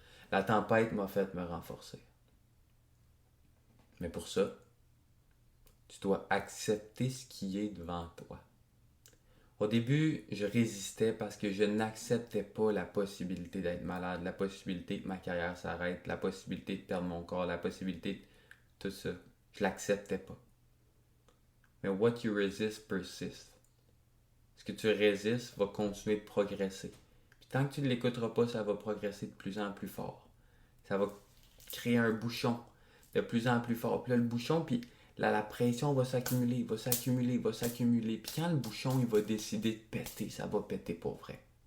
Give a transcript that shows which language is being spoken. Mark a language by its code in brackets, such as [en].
[fr] La tempête m'a fait me renforcer. Mais pour ça, tu dois accepter ce qui est devant toi. Au début, je résistais parce que je n'acceptais pas la possibilité d'être malade, la possibilité que ma carrière s'arrête, la possibilité de perdre mon corps, la possibilité de tout ça. Je l'acceptais pas. [en] Mais what you resist persist. [fr] Ce que tu résistes va continuer de progresser. Puis tant que tu ne l'écouteras pas, ça va progresser de plus en plus fort. Ça va créer un bouchon de plus en plus fort. Puis là, le bouchon, puis là, la pression va s'accumuler, va s'accumuler, va s'accumuler. Puis quand le bouchon, il va décider de péter, ça va péter pour vrai.